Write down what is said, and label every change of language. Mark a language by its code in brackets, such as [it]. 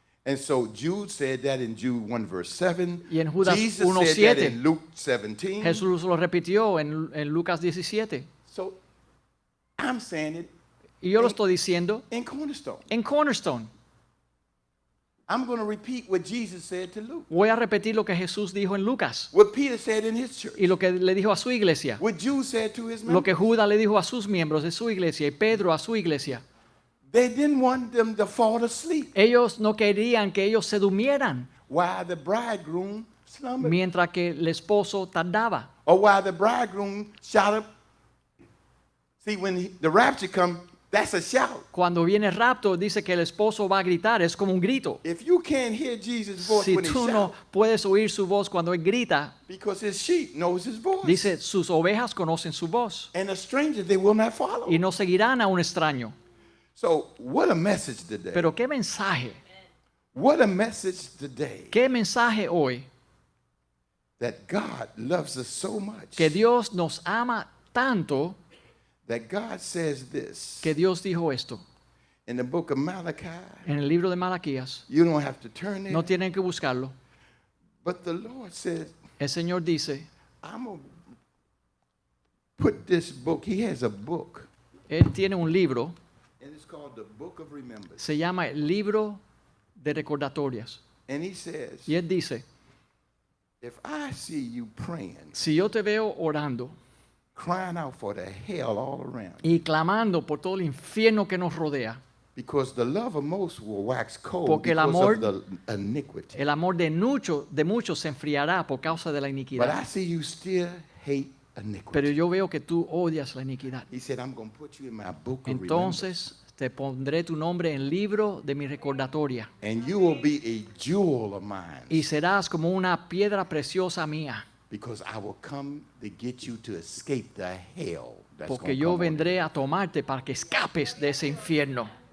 [en] And so Jude said that in Jude 1 verse 7. [es] Y en Judas [en] Jesus [es] 1:7. [en] said that in Luke 17. [es] Jesús lo repitió en Lucas 17. [en] So I'm saying it [es] Y yo lo estoy diciendo [en] in Cornerstone. [es] en Cornerstone. [en] I'm going to repeat what Jesus said to Luke. [es] Voy a repetir lo que Jesús dijo en Lucas [en] What Peter said in his church. [es] y lo que le dijo a su iglesia. [en] What Jude said to his [es] Lo [en] members. [es] que Judas le dijo a sus miembros de su iglesia y Pedro a su iglesia. [en] They didn't want them to fall asleep [es] Ellos no querían que ellos se durmieran [en] while the bridegroom slumbered. [es] mientras que el esposo tardaba. [en] Or while the bridegroom shouted. See, when the rapture comes, that's a shout. [es] Cuando viene el rapto, dice que el esposo va a gritar, es como un grito. [en] If you can't hear Jesus' voice [es] Si [en] when he [es] tú no [en] shouts, [es] puedes oír su voz cuando él grita, [en] because his sheep knows his voice. [es] dice, sus ovejas conocen su voz [en] And a stranger they will not follow. [es] y no seguirán a un extraño. [en] So, what a message today. [es] Pero qué mensaje, [en] What a message today [es] qué mensaje hoy, [en] that God loves us so much [es] que Dios nos ama tanto, [en] that God says this [es] que Dios dijo esto. [en] in the book of Malachi. [es] En el libro de Malaquías, [en] You don't have to turn there. [es] no tienen que buscarlo. [en] But the Lord says, [es] El Señor dice, [en] I'm going to put this book. He has a book. [es] Él tiene un libro, [en] And it's called the Book of Remembrance. [es] se llama el libro de recordatorias. [en] And he says, [es] Y Él dice, [en] if I see you praying, [es] si yo te veo orando [en] crying out for the hell all around, [es] y clamando por todo el infierno que nos rodea, [en] because the love of most will wax cold [es] Porque el [en] because [es] amor- [en] of the iniquity. [es] el amor de muchos se enfriará por causa de la [en] But I [es] iniquidad. [en] see you still hate iniquity. [es] Pero yo veo que tú odias la iniquidad. [en] He said, I'm going to put you in my book of remembrance. [es] Entonces te pondré tu nombre en el libro de mi recordatoria [en] And you will be a jewel of mine. [es] y serás como una piedra preciosa mía, [en] Because I will come to get you to escape the hell that's [es] porque [en] gonna [es] yo [en] come on [es] vendré a tomarte para que escapes de ese infierno.